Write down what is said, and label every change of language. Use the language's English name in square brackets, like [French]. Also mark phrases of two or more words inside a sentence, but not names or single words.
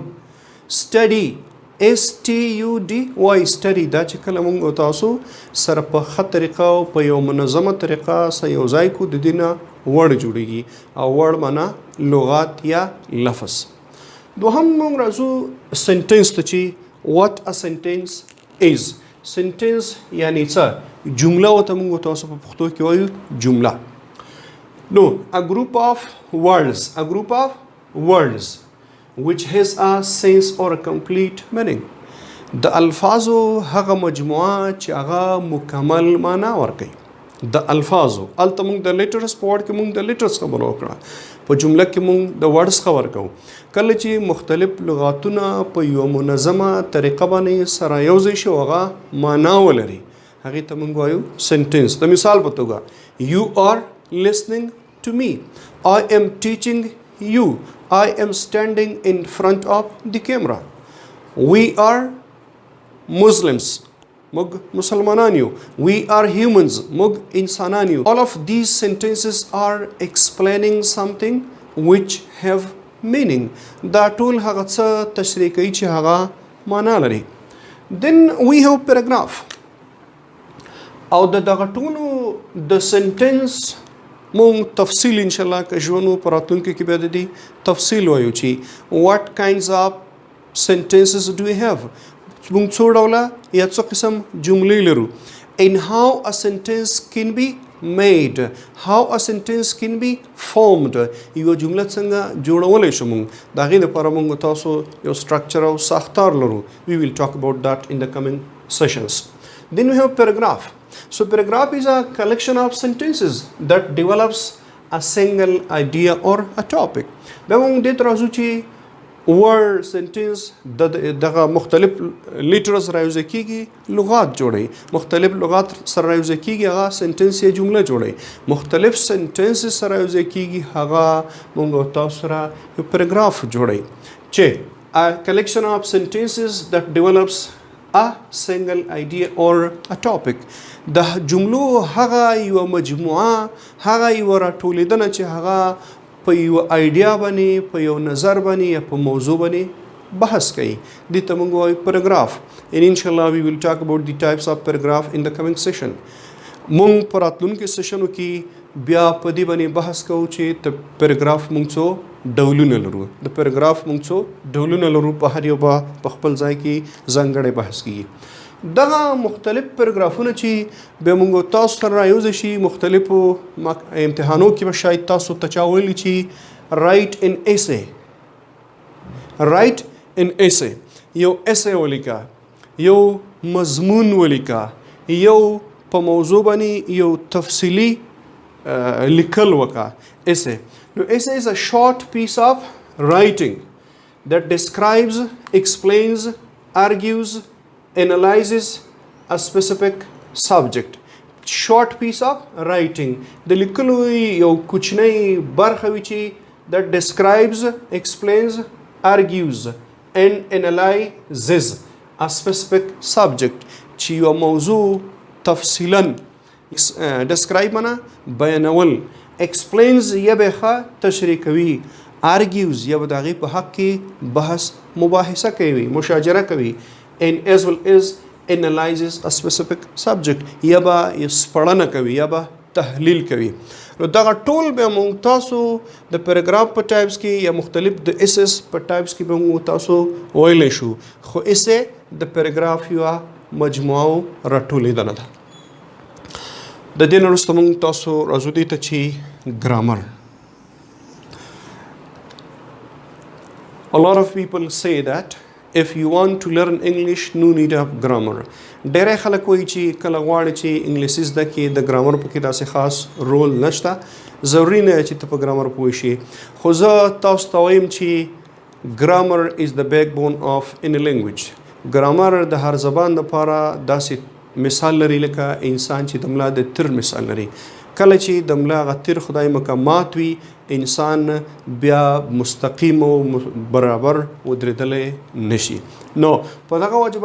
[Pashto] study STUDY study دا چې کله موږ تاسو سره په ښه طریقه او په یو منظمه طریقه سره یو ځای کو د دې نه ورډ جوړیږي او ورډ معنا لغات یا لفظ. دوهم موږ راځو سنټنس ته چې [English] what a sentence is. [Pashto] سنټنس یعنی څه؟ جمله ورته موږ تاسو په پښتو کې وایو جمله. [English] نو a group of words which has a sense or a complete meaning. [Pashto] د الفاظو هغه مجموعه چې هغه مکمل معنا ورکوي. د الفاظو هلته موږ د لیټرز په وړ کې موږ د لیټرز خبره وکړه، په جمله کې موږ د ورډز خبر کوو. کله چې مختلف لغاتونه په یو منظمه طریقه باندې سره یوځای شي هغه معنا ولري، هغې ته موږ وایو سنټنس. [English] د مثال په توګه you are listening to me, I am teaching you, I am standing in front of the camera, we are Muslims, [Pashto] موږ مسلمانان یو, [English] we are humans, [Pashto] موږ انسانان یو. [English] All of these sentences are explaining something which have meaning. [Pashto] دا ټول هغه څه تشریح کوي چې هغه معنا لري. [English] Then we have paragraph. [Pashto] او دغه ټولو د سنټنس مونږ تفصیل [Arabic] ان شاء الله [Pashto] که ژوند په راتلونکي کې به د دې تفصیل وایو چې [English] what kinds of sentences do we have. [Pashto] مونږ څو ډوله یا څو قسم جملې لرو. [English] And how a sentence can be made. How a sentence can be formed. [Pashto] یو جمله څنګه جوړولی شو موږ د هغې دپاره موږ تاسو یو structure او ساختار لرو. [English] We will talk about that in the coming sessions. Then we have paragraph. So paragraph is a collection of sentences that develops a single idea or a topic. [Pashto] بیا موږ دې ته راځو چې [English] word sentence [Pashto] دغه مختلف لیټرز راوځي کیږي لغات جوړي مختلف لغات سره راوځي کیږي هغه سنټنس یا جمله جوړي مختلف سنټنس سره راوځي کیږي هغه موږ تاسو سره یو پیراګراف جوړي چې [English] a collection of sentences that develops a single idea or a topic [Pashto] د جملو هغه یو مجموعه هغه یو راټولیدنه چې هغه په یو آیډیا باندې په یو نظر باندې یا په موضوع باندې بحث کوي دې ته موږ وایو پیراګراف [English] and inshallah we will talk about the types of paragraph in the coming session [Pashto] موږ په راتلونکي سیشنو کې بیا په دې باندې بحث کوو چې د پیراګراف موږ څو ډولونه لرو د پیراګراف موږ څو ډولونه لرو په هر یو په خپل ځای کې ځانګړی بحث کیږي دغه مختلف پیراګرافونه چې به موږ تاسو سره راوځي شي مختلفو امتحانو کې به شاید تاسو ته چا ویلي چې [English] write an essay [Pashto] یو essay ولیکه یو مضمون ولیکه یو په موضوع باندې یو تفصیلی لیکل وکړه essay نو [English] essay is a short piece of writing that describes, explains, argues analyzes a specific subject. Short piece of writing. [Pashto] د لیکلو یو کوچنی برخه وي چې [English] that describes, explains, argues and analyzes a specific subject [Pashto] چې یو موضوع تفصیلا describe معنا بیانول explains یا به تشریح کوي argues یا به د هغې په حق کې بحث مباحثه کوي مشاجره کوي [English] and as well as analyzes a specific subject [Pashto] یا به سپړنه کوي یا به تحلیل کوي نو دغه ټول به موږ تاسو د پیراګراف په ټایپس کې یا مختلف د اسس په ټایپس کې به موږ تاسو ویلی شو خو اسه د پیراګراف یوه مجموعه راټولیدنه ده د دې نه وروسته موږ تاسو راځو دې ته چې ګرامر [English] A lot of people say that if you want to learn English no need of grammar [Pashto] ډېری خلک وایي چې کله غواړي چې انګلیسي زده کړي د ګرامر په کې داسې خاص رول نشته ضروري نه چې ته په ګرامر پوه شي خو زه تاسو ته وایم چې [English] grammar is the backbone of any language [Pashto] ګرامر د هر زبان لپاره داسې مثال لري لکه انسان چې د ملا د تیر مثال لري کله چې د ملا هغه تیر خدای مکمات وي انسان بیا مستقیم او برابر ودرېدلی نشي نو په دغه وجه